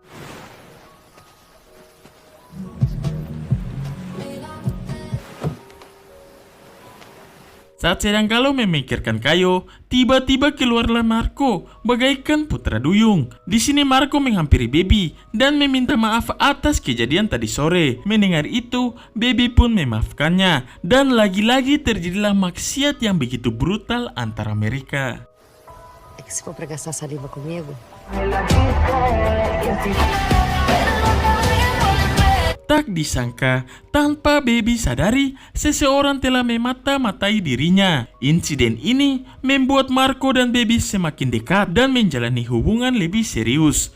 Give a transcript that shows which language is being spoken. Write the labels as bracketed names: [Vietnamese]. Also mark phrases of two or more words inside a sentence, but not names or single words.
[Indonesian] Saat sedang galau memikirkan Caio, tiba-tiba keluarlah Marco bagaikan putra duyung. Di sini Marco menghampiri Baby dan meminta maaf atas kejadian tadi sore. Mendengar itu, Baby pun memaafkannya dan lagi-lagi terjadilah maksiat yang begitu brutal antara mereka. [Portuguese] É que se for pra gastar saliva comigo... [Indonesian] Tak disangka, tanpa Baby sadari, seseorang telah memata-matai dirinya. Insiden ini membuat Marco dan Baby semakin dekat dan menjalani hubungan lebih serius.